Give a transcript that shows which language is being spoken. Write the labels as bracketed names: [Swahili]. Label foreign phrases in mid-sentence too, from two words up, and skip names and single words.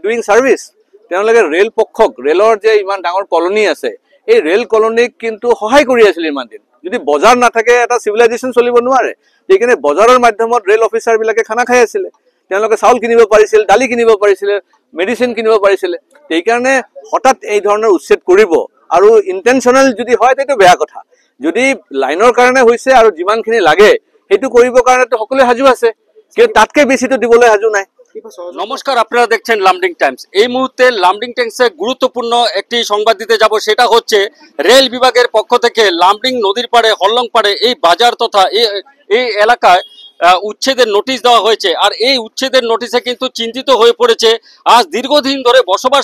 [English] doing service [Assamese] তেওঁলোকে ৰেল পক্ষক ৰেলৰ যে ইমান ডাঙৰ কলনী আছে এই ৰেল কলনীক কিন্তু সহায় কৰি আছিল ইমান দিন যদি বজাৰ নাথাকে এটা সিভিলাইজেশন চলিব নোৱাৰে এইকাৰণে বজাৰৰ মাধ্যমত [English] rail officer [Assamese] বিলাকে খানা খাই আছিল তেওঁলোকে চাউল কিনিব পাৰিছিল দালি কিনিব পাৰিছিল মেডিসিন কিনিব পাৰিছিল এইকাৰণে হঠাৎ এই ধৰণৰ উচ্ছেদ কৰিব আৰু ইন্টেনশনাল যদি হয় তেটো বেয়া কথা যদি লাইনৰ কাৰণে হৈছে আৰু যিমানখিনি লাগে হেতু কৰিবৰ কাৰণে তো সকলোৱে হাজু আছে কিন্তু তাতকে বেছি তো দিবলৈ হাজু নাই [Bangla] নমস্কার আপনারা দেখছেন লামডিং টাইমস এই মুহূর্তে লামডিং টাইমসে গুরুত্বপূর্ণ একটি সংবাদ দিতে যাব সেটা হচ্ছে রেল বিভাগের পক্ষ থেকে লামডিং নদীর পাড়ে হল্লং পাড়ে এই বাজার তথা এই এলাকায় উচ্ছেদের নোটিশ দেওয়া হয়েছে আর এই উচ্ছেদের নোটিশে কিন্তু চিন্তিত হয়ে পড়েছে আজ দীর্ঘদিন ধরে বসবাস